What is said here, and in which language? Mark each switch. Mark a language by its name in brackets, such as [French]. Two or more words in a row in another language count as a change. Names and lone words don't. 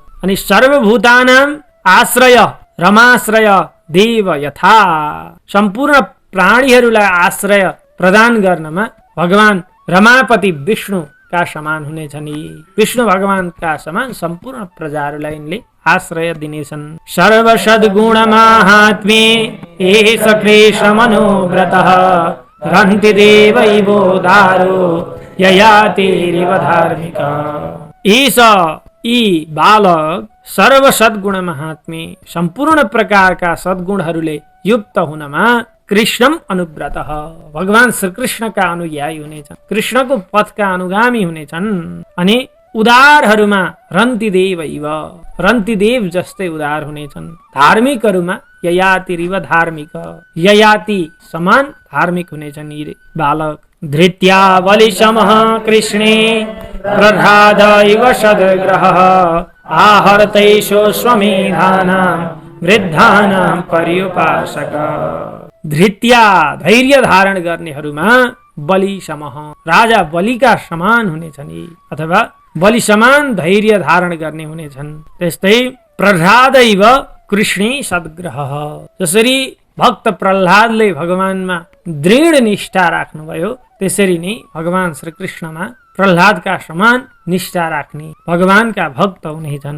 [Sanskrit] अनि सर्वभूतानां आश्रय रमाश्रय देव यथा, [Nepali] सम्पूर्ण प्राणीहरूलाई आश्रय प्रदान गर्नमा भगवान रमापति विष्णुका समान हुनेछन् यी। विष्णु भगवानका समान सम्पूर्ण प्रजाहरूलाई यिनले आश्रय दिनेछन्। [Sanskrit] सर्वसद्गुणमाहात्म्ये एष कृष्णमनोव्रतः रन्ति देवैवोदारो ययातिरिव धार्मिक। [Nepali] एष यी बालक [Sanskrit] सर्वसद्गुण महात्म्य, [Nepali] सम्पूर्ण प्रकारका सद्गुणहरूले युक्त हुनमा [Sanskrit] कृष्णम अनुव्रतः, [Nepali] भगवान श्री कृष्णका अनुयायी हुनेछन्, कृष्णको पथका अनुगामी हुनेछन्। अनि उदारहरूमा [Sanskrit] रन्तिदेव इव, [Nepali] रन्तिदेव जस्तै उदार हुनेछन्। धार्मिकहरूमा [Sanskrit] ययातिरिव धार्मिक, [Nepali] ययाति समान धार्मिक हुनेछन् यी बालक। [Sanskrit] धृत्या बलिशमः कृष्णे प्रह्लाद इव सद्ग्रहः आहर्तैषो स्वमेधानां वृद्धानां पर्युपासक। [Nepali] धृत्या धैर्य धारण गर्नेहरूमा [Sanskrit] बलि समह, [Nepali] राजा बलिका समान हुनेछन् यी, अथवा बलि समान धैर्य धारण गर्ने हुनेछन्। त्यस्तै [Sanskrit] प्रह्लादैव कृष्णे सद्ग्रहः, [Nepali] जसरी भक्त प्रह्लादले भगवानमा दृढ निष्ठा राख्नुभयो त्यसरी नै भगवान श्री कृष्णमा प्रह्लादका समान निष्ठा राख्ने भगवानका भक्त हुनेछन्।